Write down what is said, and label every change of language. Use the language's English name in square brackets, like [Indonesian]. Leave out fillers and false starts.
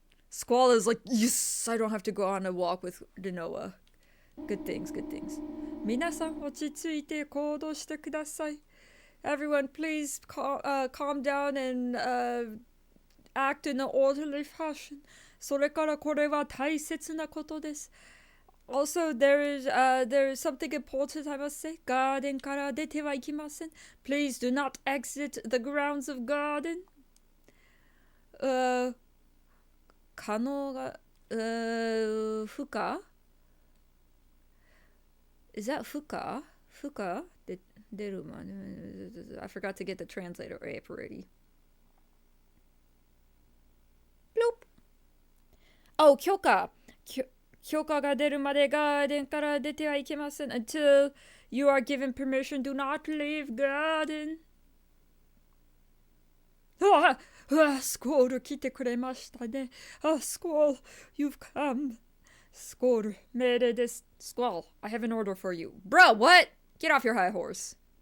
[English] Squall is like, yes, I don't have to go on a walk with Denoa. Good things, good things. [Japanese] 皆さん、落ち着いて行動してください。 [English] Everyone, please calm down and act in an orderly fashion. [Japanese] それからこれは大切なことです。 [English] Also, there is something important I must say. [Japanese] ガーデンから出てはいけません。 [English] Please do not exit the grounds of garden. [Japanese] 可能が、不可 [English] Is that [Japanese] 不可不可で出るまで [English] I forgot to get the translator app ready. Bloop. [Japanese] Oh, 許可が出るまでガーデンから出てはいけません。 [English] Until you are given permission, do not leave garden. [Japanese] スコール来てくれましたね。 [English] スコール、you've come. [Japanese] スコール、命令です。 [English] Squall, I have an order for you. Bro, what? Get off your high horse.